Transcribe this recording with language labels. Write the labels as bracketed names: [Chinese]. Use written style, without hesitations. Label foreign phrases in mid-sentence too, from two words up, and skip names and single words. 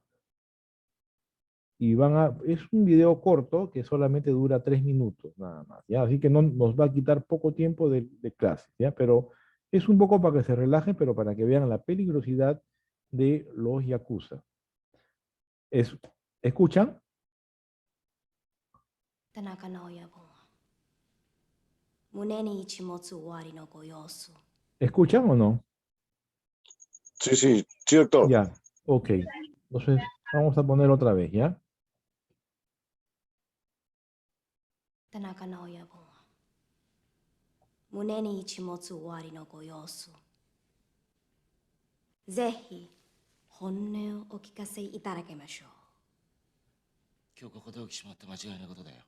[Spanish] Y es un video corto que solamente dura 3 minutos nada más, ¿ya? Así que no nos va a quitar poco tiempo de clase, ¿ya? Pero es un poco para que se relajen, pero para que vean la peligrosidad de los Yakuza. Es, ¿escuchan? [Japanese] 田中直也本は胸に一物終わりのご様子。 [Spanish] ¿Escuchan o no? Sí, sí, sí, doctor. Ya, ok. Entonces, vamos a poner otra vez, ¿ya? [Japanese] 田中直也本は胸に一物終わりのご様子。ぜひ本音をお聞かせいただきましょう。今日ここで起きちまって間違いないことだよ。